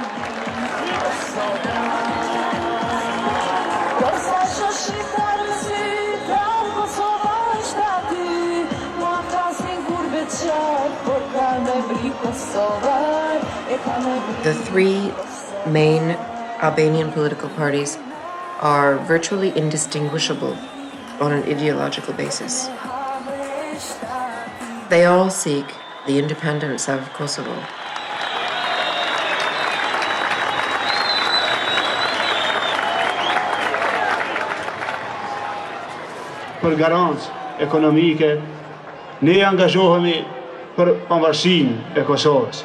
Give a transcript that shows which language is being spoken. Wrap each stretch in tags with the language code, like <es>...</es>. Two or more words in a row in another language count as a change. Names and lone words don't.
<en>The 3 main Albanian political parties are virtually indistinguishable on an ideological basis. They all seek the independence of Kosovo.</en> <sq>Për garancë ekonomike, ne angazhohemi për pavarësinë e Kosovës.</sq>